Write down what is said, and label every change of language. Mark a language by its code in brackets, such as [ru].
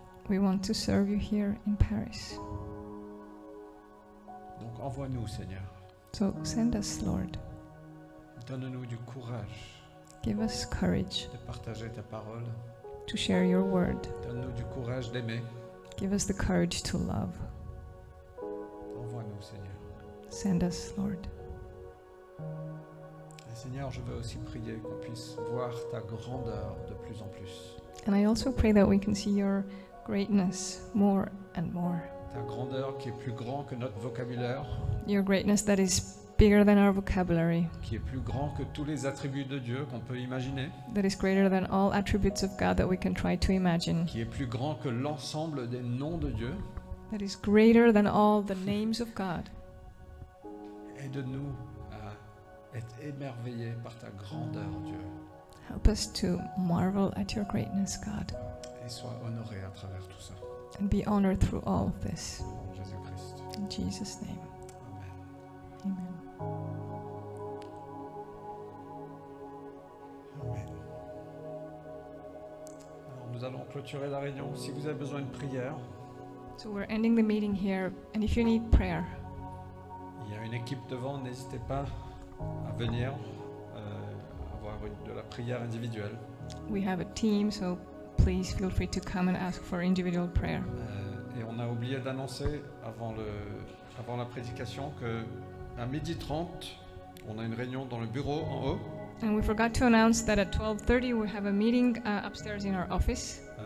[en] We want to serve you here in Paris. [fr] Donc envoie-nous, Seigneur. [en] So send us, Lord. [fr] Donne-nous du courage [en] Give us courage [fr] de partager ta parole. [en] to share your word. [fr] Donne-nous du courage d'aimer. [en] Give us the courage to love. [fr] Envoie-nous, Seigneur. [en] Send us, Lord. [fr] Et Seigneur, je veux aussi prier qu'on puisse voir ta grandeur de plus en plus. [en] And I also pray that we can see your greatness more and more. [fr] Ta grandeur qui est plus grand que notre vocabulaire, [en] Your greatness that is bigger than our vocabulary, [fr] qui est plus grand que tous les attributs de Dieu qu'on peut imaginer, [en] that is greater than all attributes of God that we can try to imagine, [fr] qui est plus grand que l'ensemble des noms de Dieu. [en] that is greater than all the names of God. [fr] Aide-nous à être émerveillés par ta grandeur, Dieu, [en] Help us to marvel at your greatness, God, [fr] et sois honoré à travers tout ça. [en] and be honored through all of this. [fr] Au nom de Jésus-Christ. [en] In Jesus' name, [fr] Amen. [en] amen. [fr] Amen. Alors, nous allons clôturer la réunion. Si vous avez besoin de prière, [en] So we're ending the meeting here, and if you need prayer, [fr] il y a une équipe devant. N'hésitez pas à venir avoir de la prière individuelle. [en] we have a team, so please feel free to come and ask for individual prayer. [fr] Et on a oublié d'annoncer avant la prédication que à 12h30, on a une réunion dans le bureau en haut. [en] And we forgot to announce that at 12:30 we have a meeting upstairs in our office,